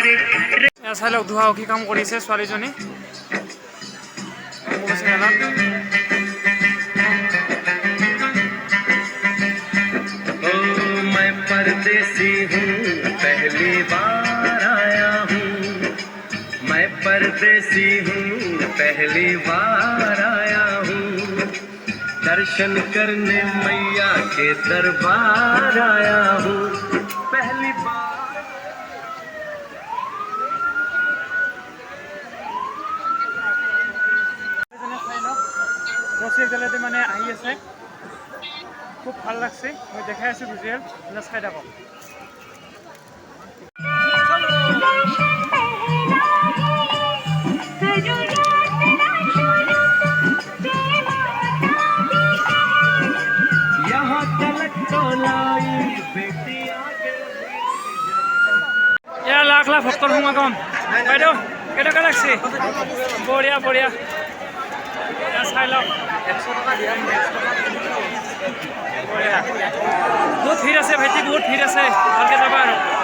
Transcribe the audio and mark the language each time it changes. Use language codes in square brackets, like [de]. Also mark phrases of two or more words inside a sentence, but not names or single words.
[as] চাই লওক ধোৱা কি কাম কৰিছে ছোৱালীজনী। [hi] ओ मैं परदेसी हूँ, पहली बार आया हूँ। मैं परदेसी हूँ, पहली बार आया हूँ। दर्शन करने मैया के दरबार आया हूँ, पहली बार। [as] ৰছীডালেদি মানে আহি আছে, খুব ভাল লাগছে। মই দেখাই আছোঁ ভিজুৱেল, চাই থাকক। [hi] यहाँ तलक तो लाई बेटी आगे। [as] এয়া লাখ লাখ ভক্তৰ সমাগম। বাইদেউ কেনেকুৱা লাগছে? বঢ়িয়া বঢ়িয়া, চাই লওক। বঢ়িয়া, বহুত ভিৰ আছে ভাইটি, বহুত ভিৰ আছে, ভালকে যাবা আৰু।